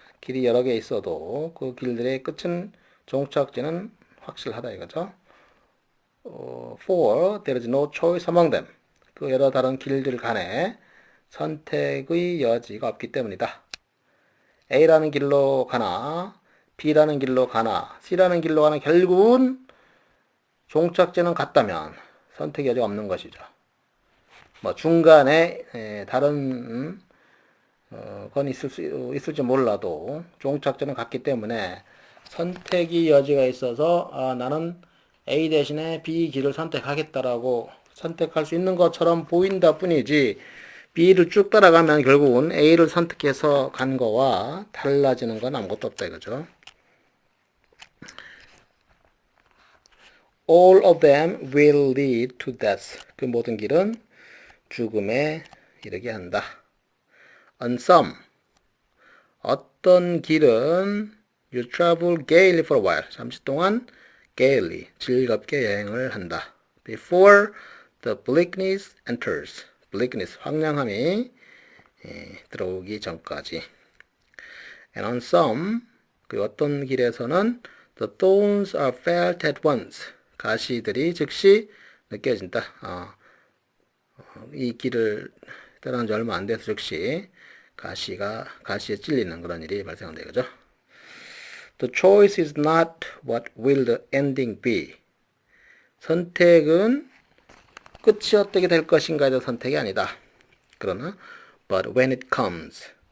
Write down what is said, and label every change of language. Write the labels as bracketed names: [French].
[Korean] 길이 여러 개 있어도 그 길들의 끝은 종착지는 확실하다 이거죠. [English] For there is no choice among them. [Korean] 그 여러 다른 길들 간에 선택의 여지가 없기 때문이다. A라는 길로 가나 B라는 길로 가나 C라는 길로 가나 결국은 종착지는 같다면 선택 여지가 없는 것이죠. 뭐 중간에 다른 건 있을지 몰라도 종착지는 같기 때문에 선택의 여지가 있어서 나는 A 대신에 B 길을 선택하겠다라고 선택할 수 있는 것처럼 보인다 뿐이지 B를 쭉 따라가면 결국은 A를 선택해서 간 거와 달라지는 건 아무것도 없다 이거죠. [English] All of them will lead to death. [Korean] 그 모든 길은 죽음에 이르게 한다. [English] On some, [Korean] 어떤 길은 [English] you travel gaily for a while. [Korean] 잠시 동안 gaily, 즐겁게 여행을 한다. [English] Before the bleakness enters. [Korean] bleakness, 황량함이 들어오기 전까지. [English] And on some, [Korean] 그 어떤 길에서는 [English] the thorns are felt at once. [Korean] 가시들이 즉시 느껴진다. 이 길을 떠난 지 얼마 안 돼서 즉시 가시에 찔리는 그런 일이 발생한다 이거죠. [English] The choice is not what will the ending be. [Korean] 선택은 끝이 어떻게 될 것인가에 대한 선택이 아니다. 그러나 [English] but when it comes.